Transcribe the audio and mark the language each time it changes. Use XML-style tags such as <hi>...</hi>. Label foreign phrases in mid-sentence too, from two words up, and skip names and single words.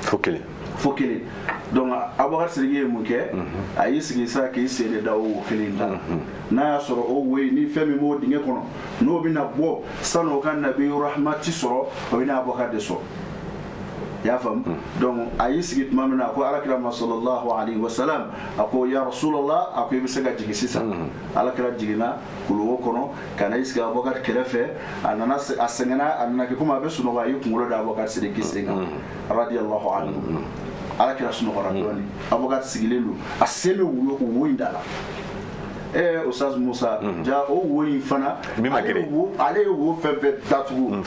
<bm>fo kelen donc Abubakar Sidiki ye mun kɛ a y'i sigi sa k'i sen de da o wo kelen da n'a y'a sɔrɔ o wo ni fɛn min b'o dingɛ kɔnɔ n'o bɛna bɔ san'o ka nabi rahmati sɔrɔ o bɛna Abubakar de sɔrɔ i y'a faamu donc a y'i sigi tuma min na a ko alakira ma</bm> <ar>صلى الله عليه وسلم</ar> <bm>a ko</bm> <ar>يا رسول الله</ar> <bm>a ko i bɛ se ka jigin sisan alakira jiginna kulu wo kɔnɔ ka na i sigi Abubakar kɛrɛfɛ a sɛgɛnna a nana kɛ komi a bɛ sunɔgɔ a y'i kunkolo da Abubakar Sidiki sen kan</bm> <ar>رضي الله عنه</ar> <bm>alakira sunɔgɔra dɔɔni Abubakar sigilen don a sen bɛ wo in da la Ustaz Musa ja o wo in fana ale ye wo fɛn fɛn datugu</bm>